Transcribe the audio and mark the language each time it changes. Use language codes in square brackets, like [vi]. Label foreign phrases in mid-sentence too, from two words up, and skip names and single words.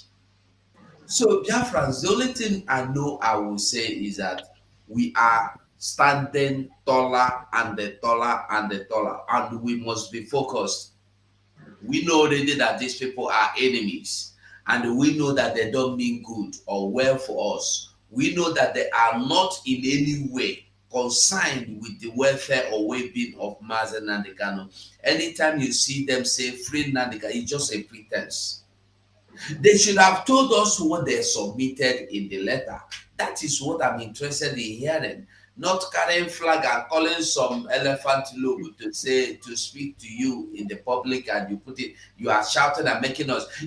[en] So Biafrans, the only thing I know I will say is that we are standing taller and the taller and the taller, and we must be focused. We know already that these people are enemies, and we know that they don't mean good or well for us. We know that they are not in any way concerned with the welfare or well-being of Mazen Nnamdi Kanu. Anytime you see them say free Nnamdi Kanu, it's just a pretense. They should have told us what they submitted in the letter. That is what I'm interested in hearing. Not carrying flag and calling some elephant logo to speak to you in the public, and you are shouting and making us.